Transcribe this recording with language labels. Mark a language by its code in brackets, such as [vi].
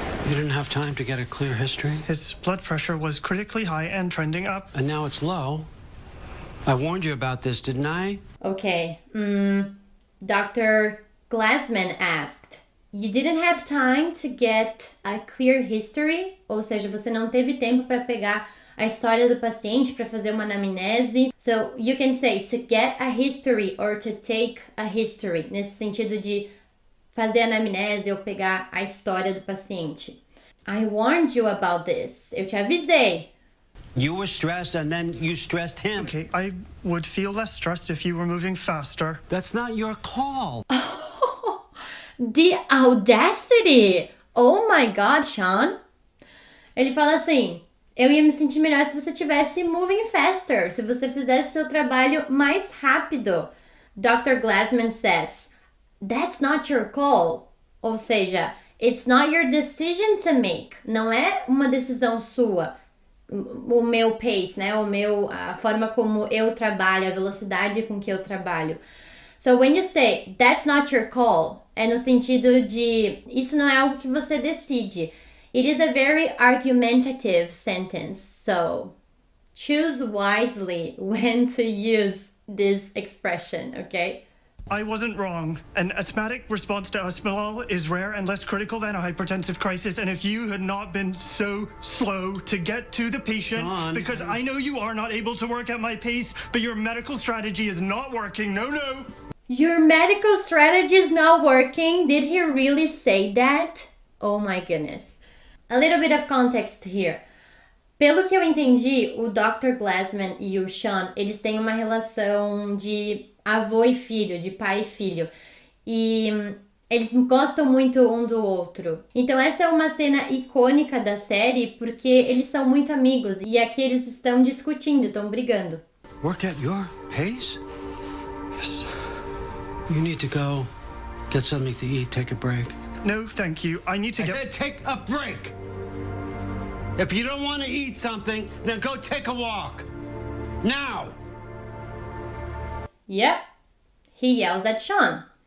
[en] You didn't have time to get a clear history? His blood pressure was critically high and trending up. And now it's low. I warned you about this, didn't I? Okay. Dr. Glassman asked, you didn't have time to get a clear history? [pt] Ou seja, você não teve tempo para pegar a história do paciente para fazer uma anamnese. [en] So you can say to get a history or to take a history, [pt] nesse sentido de fazer anamnese ou pegar a história do paciente. [en] I warned you about this. [pt] Eu te avisei. [en] You were stressed and then you stressed him. Okay, I would feel less stressed if you were moving faster. That's not your call. The audacity! Oh my God, Sean. [pt] Ele fala assim, eu ia me sentir melhor se você tivesse [en] moving faster, [pt] se você fizesse seu trabalho mais rápido. [en] Dr. Glassman says, that's not your call. [pt] Ou seja, [en] it's not your decision to make. [pt] Não é uma decisão sua. O meu pace, né? A forma como eu trabalho, a velocidade com que eu trabalho. [en] So when you say, that's not your call, [pt] é no sentido de, isso não é algo que você decide. [en] It is a very argumentative sentence. So choose wisely when to use this expression, okay? I wasn't wrong. An asthmatic response to esmolol is rare and less critical than a hypertensive crisis. And if you had not been so slow to get to the patient, Sean. because I know you are not able to work at my pace, but your medical strategy is not working. No. Your medical strategy is not working? Did he really say that? Oh my goodness. A little bit of context here. [pt] Pelo que eu entendi, o Dr. Glassman e o Sean, eles têm uma relação de avô e filho, de pai e filho. E eles gostam muito um do outro. Então essa é uma cena icônica da série porque eles são muito amigos e aqui eles estão discutindo, estão brigando. [en] Work at your pace? Yes. You need to go get something to eat, take a break. No, thank you. I need to I get... said take a break. If you don't want to eat something, then go take a walk. Now! Yep, he yells at Sean.